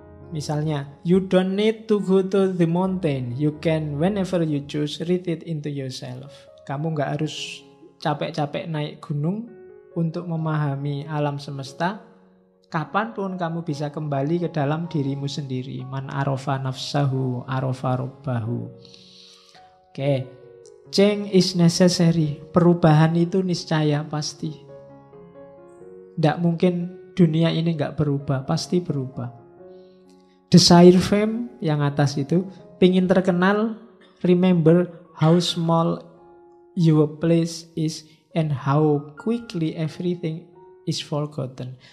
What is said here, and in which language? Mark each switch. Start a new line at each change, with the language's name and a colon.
Indonesian: Misalnya,
English: you don't need to go to the mountain. You can, whenever you choose, read it into yourself.
Indonesian: Kamu nggak harus capek-capek naik gunung untuk memahami alam semesta. Kapanpun kamu bisa kembali ke dalam dirimu sendiri.
Arabic: Man arofa nafsahu, arofa robbahu.
Indonesian: Oke,
English: change is necessary.
Indonesian: Perubahan itu niscaya pasti. Tidak mungkin dunia ini nggak berubah, pasti berubah.
English: Desire fame
Indonesian: yang atas itu, pingin terkenal,
English: remember how small your place is and how quickly everything is forgotten.